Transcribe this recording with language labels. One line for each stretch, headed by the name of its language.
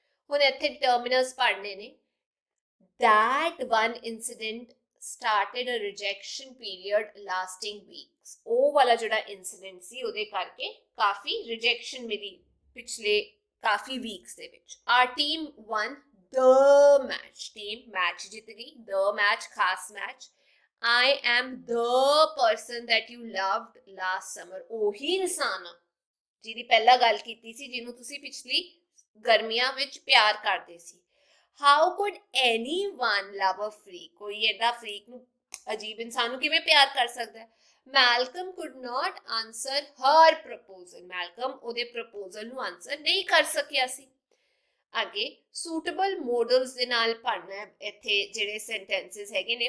Punjabi: ਹੁਣ ਇੱਥੇ ਡਿਟਰਮੀਨਰਸ ਪੜ੍ਹਨੇ ਨੇ।
English: that one incident started a rejection period lasting weeks,
Punjabi: ਉਹ ਵਾਲਾ ਜਿਹੜਾ ਇਨਸੀਡੈਂਟ ਸੀ ਉਹਦੇ ਕਰਕੇ ਕਾਫੀ ਰਿਜੈਕਸ਼ਨ ਮਿਲੀ ਪਿਛਲੇ ਕਾਫੀ ਵੀਕਸ ਦੇ ਵਿੱਚ।
English: our team won the match, team match
Punjabi: ਜਿੱਤ ਗਈ,
English: the match
Punjabi: ਖਾਸ match.
English: I am the person that you loved last summer,
Punjabi: ਉਹੀ ਇਨਸਾਨ ਜਿਹਦੀ ਪਹਿਲਾਂ ਗੱਲ ਕੀਤੀ ਸੀ, ਜਿਹਨੂੰ ਤੁਸੀਂ ਪਿਛਲੀ ਗਰਮੀਆਂ ਵਿੱਚ ਪਿਆਰ ਕਰਦੇ ਸੀ।
English: How could anyone love a freak?
Punjabi: ਕੋਈ ਏਦਾਂ ਫਰੀਕ ਨੂੰ, ਅਜੀਬ ਇਨਸਾਨ ਨੂੰ ਕਿਵੇਂ ਪਿਆਰ ਕਰ ਸਕਦਾ ਹੈ?
English: Malcolm could not answer her proposal,
Punjabi: Malcolm ਉਹਦੇ ਪ੍ਰਪੋਜ਼ਲ ਨੂੰ ਆਨਸਰ ਨਹੀਂ ਕਰ ਸਕਿਆ ਸੀ। ਅੱਗੇ
English: suitable models
Punjabi: ਦੇ ਨਾਲ ਪੜ੍ਹਨਾ ਹੈ ਇੱਥੇ ਜਿਹੜੇ ਸੈਂਟੈਂਸਸ ਹੈਗੇ ਨੇ।